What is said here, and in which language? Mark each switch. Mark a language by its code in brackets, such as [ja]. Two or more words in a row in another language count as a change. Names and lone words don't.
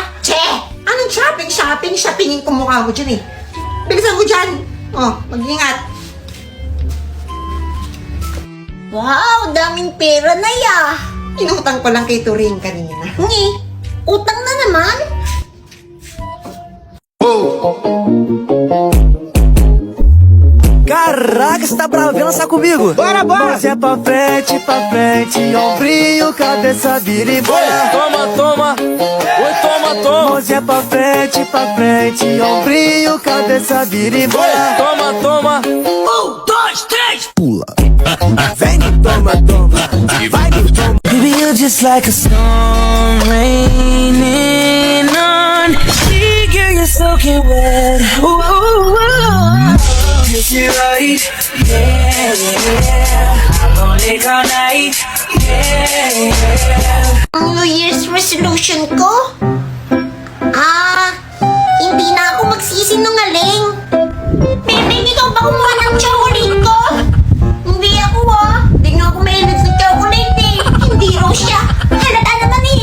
[tl] Che! Anong shopping? Shoppingin ko mukha mo dyan eh. Bilisan mo dyan. Oh, mag-ingat. Wow, daming pera na ya. Inutang ko lang kay Turing kanina. Ngi, utang na naman? [pt] Caraca, você tá bravo, vem lançar comigo. Bora, bora. Mãozinha pra frente, ombrinho, cabeça, vira e bora. Toma, toma, oi, toma, toma. Mãozinha pra frente, ombrinho, cabeça, vira e bora. Toma, toma. 1, 2, 3, pula. Vem, toma, toma. Vai, toma. [en] Baby, you're just like a storm raining on me, girl, you're soaking wet. Ooh, ooh, ooh. Kiss you right, yeah. I'm gonna lick all night, yeah. [tl] Ang [en] New Year's resolution [tl] ko? Hindi na ako magsisinungaling. Bebe, ikaw ba kumuha ng chocolate ko? Hindi ako Hindi nga ako mahilig sa chocolate eh. Hindi raw siya. Halata naman eh.